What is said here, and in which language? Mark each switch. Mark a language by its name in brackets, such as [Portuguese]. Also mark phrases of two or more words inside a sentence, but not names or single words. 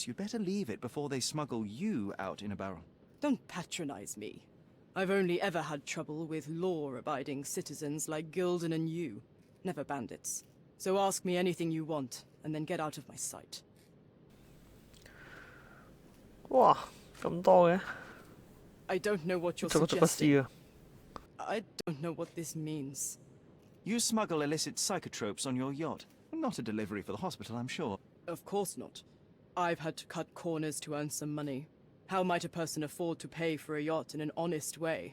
[English] You'd better leave it before they smuggle you out in a barrel. Don't patronize me. I've only ever had trouble with law-abiding citizens like Gilden and you, never bandits. So ask me anything you want, and then get out of my sight. [Cantonese] 哇，咁多嘅， [English] I don't know what you're [Cantonese] 做乜 [English] suggesting. 啊？ I don't know what this means. You smuggle illicit psychotropes on your yacht. Not a delivery for the hospital, I'm sure. Of course not. I've had to cut corners to earn some money. How might a person afford to pay for a yacht in an honest way?